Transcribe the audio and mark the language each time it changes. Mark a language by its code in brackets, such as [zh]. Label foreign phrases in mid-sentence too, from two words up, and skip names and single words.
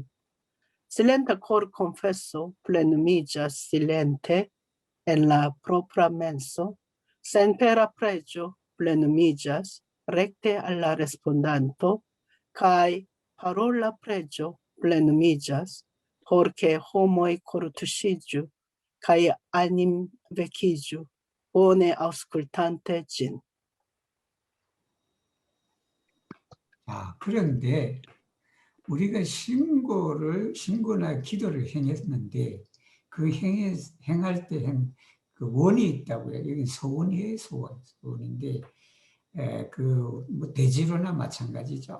[eo] Silenta korkonfeso plenumiĝas silente en la propra menso, senpera preĝo plenumiĝas rekte al la respondanto, kaj parola preĝo plenumiĝas por ke homoj kortuŝiĝu kaj animvekiĝu, bone aŭskultante ĝin. [ko] 그런데 우리가 신고나 기도를 행했는데 그 행할 때 그 원이 있다고요. 여기 소원이에요, 소원인데 뭐 대지로나 마찬가지죠.